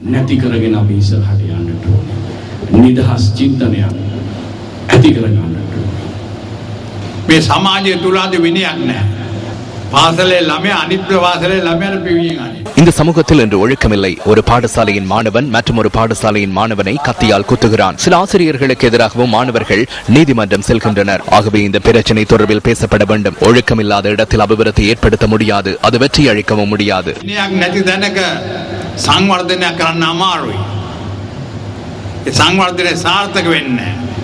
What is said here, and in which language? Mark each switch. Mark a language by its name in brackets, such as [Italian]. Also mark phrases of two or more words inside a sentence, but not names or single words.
[Tamil] இந்த சமூகத்தில் இன்று ஒழுக்கமில்லை. ஒரு பாடசாலையின் மாணவன் மற்றும் ஒரு பாடசாலையின் மாணவனை கத்தியால் குத்துகிறான். சில ஆசிரியர்களுக்கு எதிராகவும் மாணவர்கள் நீதிமன்றம் செல்கின்றனர். ஆகவே இந்த பிரச்சனை தொடர்பில் பேசப்பட வேண்டும். ஒழுக்கமில்லாத இடத்தில் அபிவிருத்தி ஏற்படுத்த முடியாது. அது வெற்றி அளிக்கவும் முடியாது. [Sinhala] සංවර්ධනයක් කරන්න අමාරුයි. ඒ සංවර්ධනය සාර්ථක වෙන්නේ නැහැ.